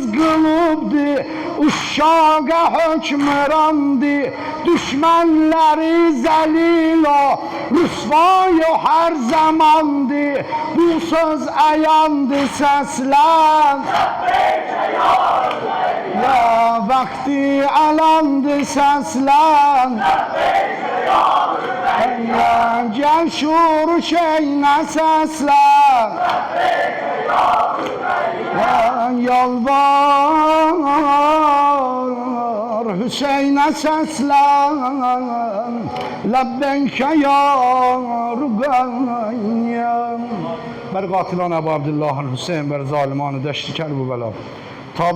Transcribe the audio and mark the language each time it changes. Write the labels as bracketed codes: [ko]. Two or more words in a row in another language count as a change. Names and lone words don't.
[az] qılıbdır Uşşaqa hökmrandır Düşmənləri zəlil o Rüsvay o hər zamandır Bu söz əyandır səslən [ar] لبيك يا [az] Rüqəyyə Vaxti əlandır səslən [ar] لبيك يا [az] Rüqəyyə Gəl şur şeyinə səslən [ar] لبيك يا [az] Rüqəyyə Yalvar Hüseynə səslən [ar] لبيك يا [fa] Rüqəyyə بر قاتلان ابو عبدالله الحسین بر ظالمان دشت کربلا